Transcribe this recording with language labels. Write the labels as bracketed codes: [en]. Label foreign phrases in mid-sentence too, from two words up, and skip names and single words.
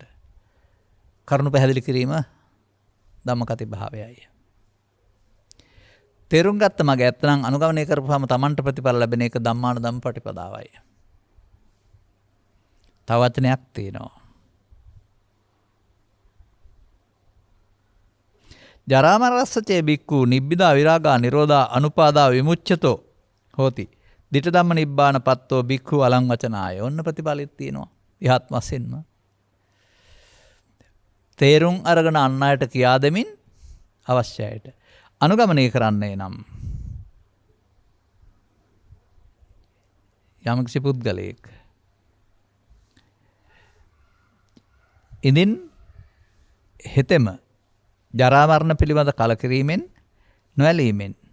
[si] කරුණු පැහැදිලි කිරීම ධම්මකති භාවයයි. තේරුම් ගත්ත මග ඇත්තනම් අනුගමනය කරපුවාම තමන්ට ප්‍රතිඵල ලැබෙන එක ධම්මාන ධම්ම පටිපදාවයි. තව වචනයක් තියෙනවා. [pi] ජරා මරණස්සචේ බික්ඛු නිබ්බිදා විරාගා නිරෝධා අනුපාදා විමුච්ඡතෝ හෝති. ditta ධම්ම නිබ්බාන පත්තෝ බික්ඛු අලං වචනාය. [si] ඔන්න ප්‍රතිඵලෙත් තියෙනවා. ඉහත් වශයෙන්ම. තේරුම් අරගෙන අන් අයට කියා දෙමින් අවශ්‍යයට අනුගමනය කරන්නේ නම් යම්කිසි පුද්ගලයෙක් ඉදින් හෙතෙම ජරා මරණ පිළිබඳ කලකිරීමෙන් නොඇලීමෙන්